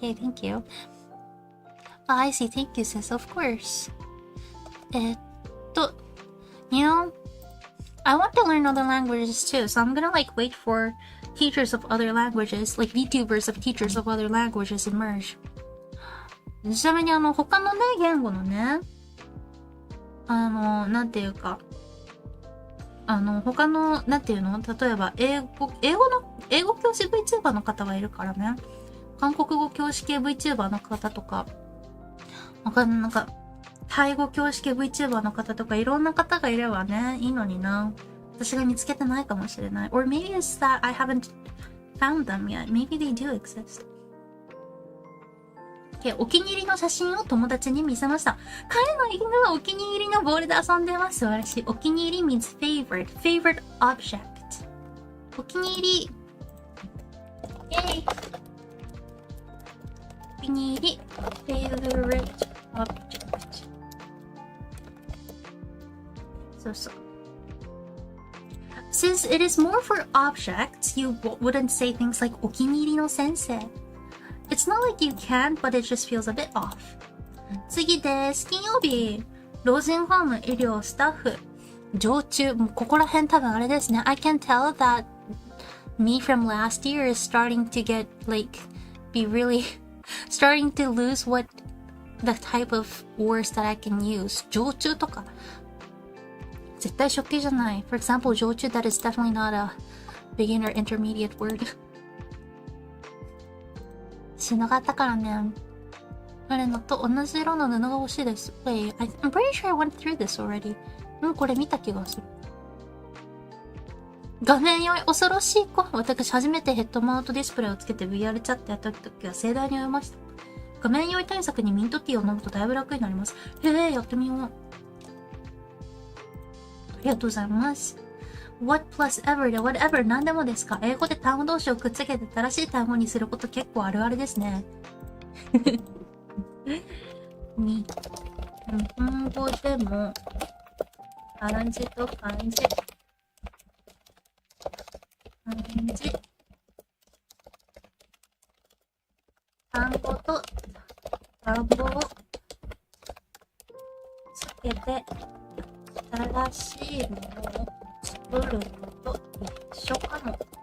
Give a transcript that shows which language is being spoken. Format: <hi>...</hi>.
<en>Yay, thank you. I see. Thank you, sis. Of course. You know, I want to learn other languages too, so I'm gonna like wait for teachers of other languages, like VTubers of teachers of other languages emerge.</en> <ja>ちなみに他のね、言語のね、なんていうか、他の、なんていうの？例えば、英語教師 VTuber の方がいるからね。韓国語教師系 VTuber の方とか、なんか、タイ語教師系 VTuber の方とか、いろんな方がいればね、いいのにな。私が見つけてないかもしれない。</ja> <en>Or maybe it's that I haven't found them yet. Maybe they do exist.</en> <ja>Okay, お気に入りの写真を友達に見せました。彼の犬はお気に入りのボールで遊んでます。素晴らしい。</ja> <en>お気に入り means favorite object.</en> <ja>お気に入り。イェイ。</ja> <en>お気に入り favorite object.</en> <ja>そうそう。</ja> <en>Since it is more for objects, you wouldn't say things like</en> <ja>お気に入りの先生。</ja> <en>It's not like you can, but it just feels a bit off.</en> <ja>次です。金曜日。老人ホーム医療スタッフ。常駐。もうここら辺多分あれですね。</ja> <en>I can tell that me from last year is starting to get, like, be really, starting to lose what the type of words that I can use. 常駐とか。</en> <ja>絶対初級じゃない。</ja> <en>For example, 常駐 that is definitely not a beginner intermediate word.</en> <ja>しなかったからね。あれのと同じ色の布が欲しいです。</ja> <en>Wait, I'm pretty sure I went through this already.</en> <ja>もうこれ見た気がする。画面酔い恐ろしい子。私初めてヘッドマウントディスプレイをつけて VR チャットやった時は盛大に酔いました。画面酔い対策にミントティーを飲むとだいぶ楽になります。へえ、やってみよう。ありがとうございます。 What plus ever で whatever 何でもですか？英語で単語同士をくっつけて正しい単語にすること結構あるあるですね。日本語でも漢字と漢字単語と単語をつけて新しいものを作るのと一緒かも。</ja>